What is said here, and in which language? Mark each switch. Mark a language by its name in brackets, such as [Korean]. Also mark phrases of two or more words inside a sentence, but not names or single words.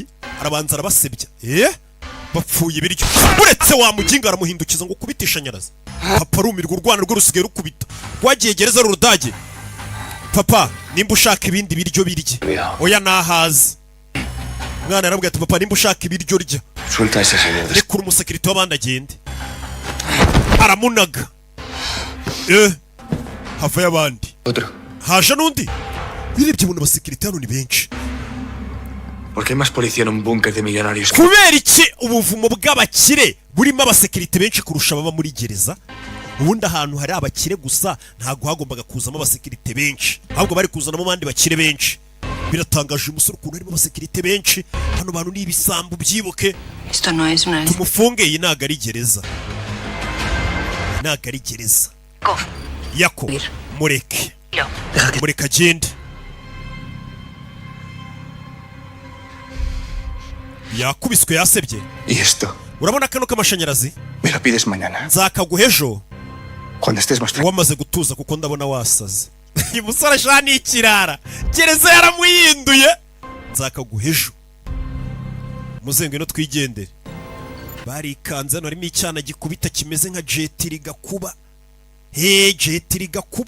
[Kinyarwanda] arabanza arabasebya bapfuye ibiryo uretse wa muginga aramuhindukiza ngo ukubita ishanyarazi papa rumirwa urwana rwo rusigaye rukubita rwagiye gereza rurudage papa nimba ushaka ibindi biryo birye oya nahaze mwana yarabwiye ati papa nimba ushaka ibiryo rya rekura umusekirite w'abandi agende aramunaga hava y'abandi haje n'undi birebye ubona abasekirite hano ni benshi. [Spanish] ¿Por qué hay más policía en un búnker de millonarios? [Kinyarwanda] Kubera iki ubuvumo bw'abakire burimo abasekirite benshi kurusha baba muri gereza ubundi ahantu hari abakire gusa ntago hagombaga kuzamo abasekirite benshi, ahubwo bari kuzanamo abandi bakire benshi. Biratangaje umusore ukuntu harimo abasekirite benshi. Hano bantu ni ibisambu byibuke. Tumufunge, iyi ntago ari gereza. Ntago ari gereza. Yako mureke agende. Yakubiswe yasebye. Urabona kano k'amashanyarazi? [Spanish] Me lo pides mañana. [Kinyarwanda] Nzakaguha ejo [Spanish] Cuando estés más tranquilo. [Kinyarwanda] wamaze gutuza kuko ndabona wasaze. Uyu musore ashani ikirara. Gereza yaramuhinduye. Nzakaguha ejo. Muzengwe no twigendere. Barikanze hano harimo icyana gikubita kimeze nka jetiri gakuba. Jetiri gakuba.